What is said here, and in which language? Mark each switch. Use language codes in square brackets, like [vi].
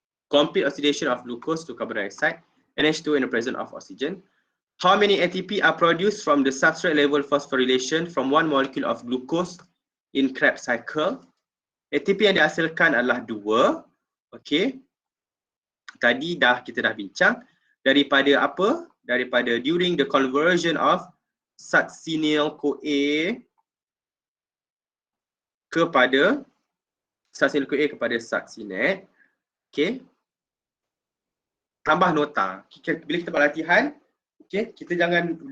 [en] Complete oxidation of glucose to carbon dioxide and H2O in the presence of oxygen. How many ATP are produced from the substrate level phosphorylation from one molecule of glucose in Krebs cycle? [ms] ATP yang dihasilkan adalah 2. Okay. Tadi kita dah bincang daripada apa? Daripada [en] during the conversion of succinyl-CoA [ms] kepada [en] succinate. [ms] Okay. Tambah nota. Bila kita buat latihan, okay, kita jangan 2.